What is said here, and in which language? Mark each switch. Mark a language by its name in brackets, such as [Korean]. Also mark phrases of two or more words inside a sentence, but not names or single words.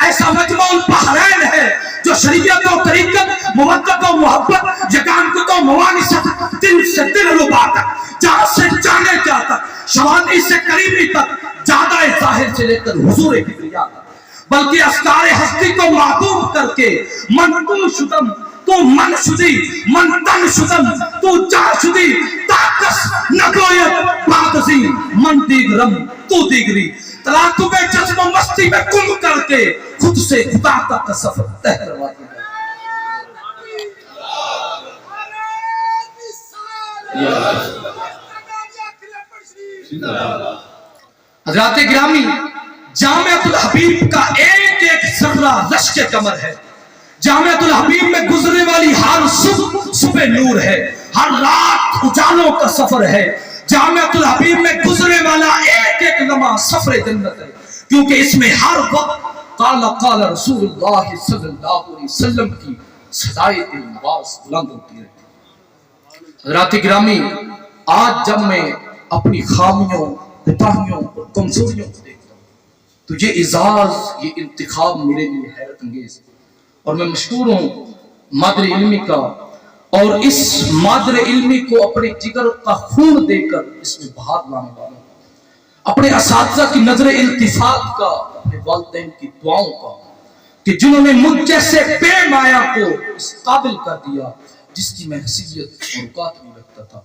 [Urdu] ایسا مجمع البحرین ہے جو شریعت و طریقت، مودت و محبت، یگانگت و موانست، دل سے دل ربا تک، جان سے جانے جا تک، شوانی سے کریمی تک، جادہ ظاہر سے لے کر حضور کبریا تک، بلکہ افکار ہستی کو معدوم کر کے [Persian] من تو شدم تو من شدی، من تن شدم تو جان شدی، تاکس نگویت بادزی، من دیگرم تو دیگری، [Urdu] تلاطم جذب و مستی میں گم کر کے خود سے خدا تک کا سفر طے کروا دیا۔ حضرات گرامی، جامعۃ الحبیب کا ایک ایک ذرہ رشک قمر ہے۔ جامعۃ الحبیب میں گزرنے والی ہر صبح نور ہے، ہر رات اجالوں کا سفر ہے۔ جامعۃ الحبیب میں گزرنے والا ایک ایک لمحہ سفر جنت ہے، کیونکہ اس میں ہر وقت [Arabic] قال قال رسول اللہ صلی اللہ علیہ وسلم [Urdu] کی صدائے نواز بلند ہوتی رہتی۔ حضرات گرامی، آج جب میں اپنی خامیوں، کوتاہیوں اور کمزوریوں کو دیکھتا ہوں تو یہ اعزاز، یہ انتخاب میرے لیے حیرت انگیز ہے، اور میں مشکور ہوں مادر علمی کا، اور اس مادر علمی کو اپنے جگر کا خون دے کر اس میں بہار لانے والا ہوں، اپنے اساتذہ کی نظر التفات کا، اپنے والدین کی دعاؤں کا، کہ جنہوں نے مجھ جیسے بے مایا کو اس قابل کر دیا جس کی میں حیثیت اور اوقات نہیں رکھتا تھا۔